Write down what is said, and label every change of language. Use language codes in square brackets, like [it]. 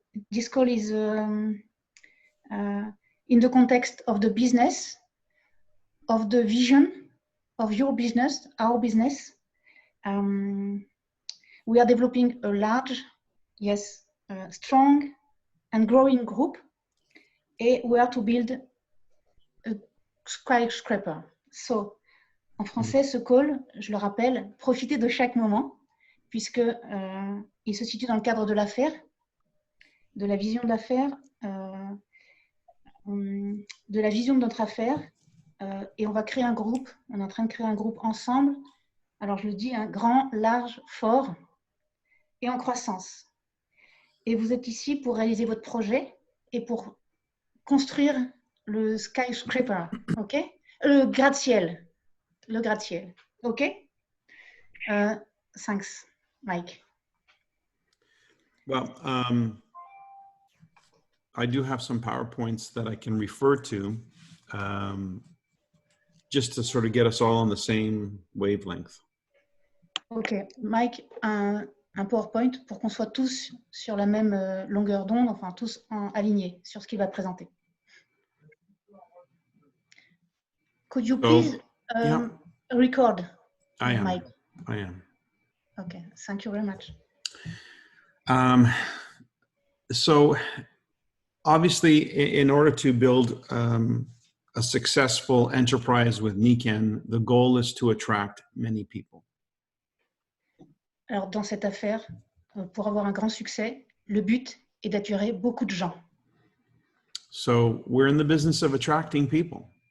[en] This call is in the context of the business, of the vision of your business, our business. We are developing a large, strong and growing group, and we are to build a skyscraper. [fr] So, en français, ce call, je le rappelle, profitez de chaque moment, puisque il se situe dans le cadre de l'affaire, de la vision de l'affaire, de la vision de notre affaire, et on va créer un groupe. On est en train de créer un groupe ensemble. Alors, je le dis, grand, large, fort et en croissance. Et vous êtes ici pour réaliser votre projet et pour construire le skyscraper, ok? Le gratte-ciel. Le gratte-ciel, ok? [en] Thanks, Mike. Well, I do have some PowerPoints that I can refer to just to sort of get us all on the same wavelength. [fr] Ok, Mike, un PowerPoint pour qu'on soit tous sur la même longueur d'onde, enfin tous alignés sur ce qu'il va présenter. [en] Could you please record, Mike? I am. Okay, thank you very much. So obviously, in order to build a successful enterprise with Niken, the goal is to attract many people. [fr] Alors, dans cette affaire, pour avoir un grand succès, le but est d'attirer beaucoup de gens. [en] So we're in the business of attracting people.